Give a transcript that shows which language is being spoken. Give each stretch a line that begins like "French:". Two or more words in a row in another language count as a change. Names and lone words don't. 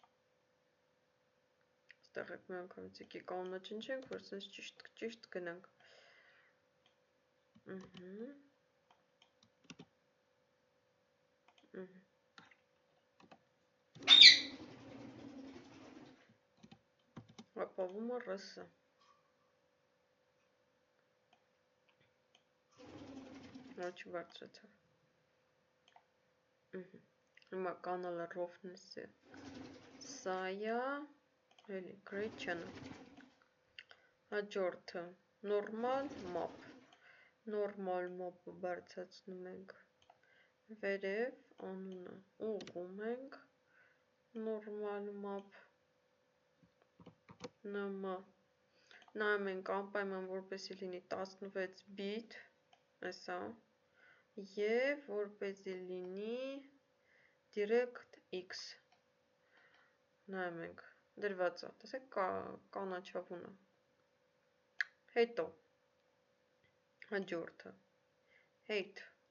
Armenian: ստեղ եք մի անգամից եկի կանոնը ջնջենք, որ սենց ճիշտ գնանք, հապավումը RS, ոչ բարձրացավ, հիմա կանալը roughness-ը սա է, էլի
English: gray channel,
Armenian: հաջորդը
English: normal map, normal map-
Armenian: ը բարձրացնում ենք վերև, անունը ուղղում ենք,
English: normal map,
Armenian: nm, նայում ենք անպայման որպեսզի լինի 16 bit, այսա, և որպեսզի լինի DirectX, նայում ենք, դրված է, տեսեք կանաչավուն է, հետո, հաջորդը, height,